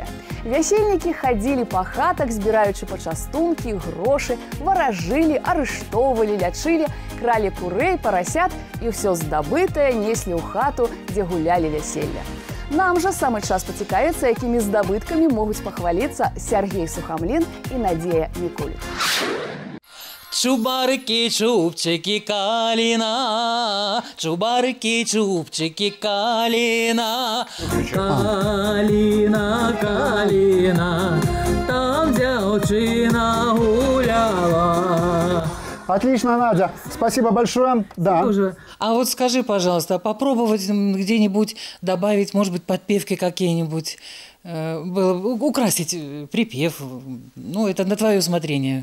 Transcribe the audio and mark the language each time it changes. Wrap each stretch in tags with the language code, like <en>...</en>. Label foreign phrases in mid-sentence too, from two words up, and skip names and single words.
<be>Вясельнікі хадзілі па хатах, збіраючы пачастункі, грошы, варажылі, арыштоўвалі, лячылі, кралі курэй, парасят і ўсё здабытае неслі ў хату, дзе гулялі вяселля. Нам жа самы час пацікавіцца, якімі здабыткамі могуць пахваліцца Сяргей Сухамлін і Надзея Мікуль. Чубарики, чубчики, калина, чубарики, чубчики, калина. Калина, калина, там дзяўчына гуляла.</be> <ru>Отлично, Надя. Спасибо большое. Да. А вот скажи, пожалуйста, попробовать где-нибудь добавить, может быть, подпевки какие-нибудь, украсить припев. Ну, это на твое усмотрение.</ru>